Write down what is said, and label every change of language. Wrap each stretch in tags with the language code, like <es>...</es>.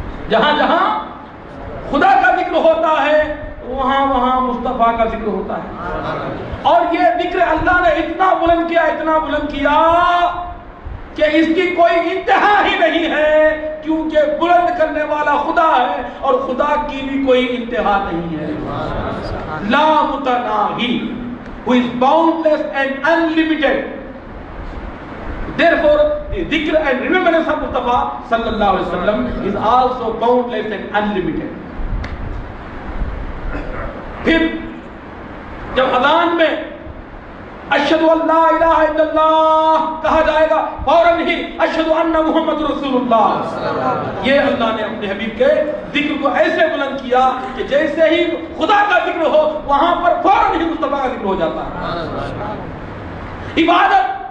<ur>جہاں جہاں خدا کا ذکر ہوتا ہے وہاں وہاں مصطفیٰ کا ذکر ہوتا ہے۔ اور یہ ذکر اللہ نے اتنا بلند کیا، اتنا بلند کیا کہ اس کی کوئی انتہا ہی نہیں ہے، کیونکہ بلند کرنے والا خدا ہے اور خدا کی بھی کوئی انتہا نہیں ہے۔ لا متناہی،</ur> <en>who is boundless and unlimited. Therefore, the dhikr and remembrance of Mustafa sallallahu alaihi wasallam is also boundless and unlimited.</en> <ur>پھر جب اذان میں</ur> <ar>اشہد ان لا الہ الا اللہ</ar> <ur>کہا جائے گا، فوراً ہی</ur> <ar>اشہد ان محمد رسول اللہ،</ar> <ur>یہ اللہ نے اپنے حبیب کے ذکر کو ایسے بلند کیا کہ جیسے ہی خدا کا ذکر ہو وہاں پر فوراً ہی مصطفیٰ کا ذکر ہو جاتا ہے۔ عبادت</ur>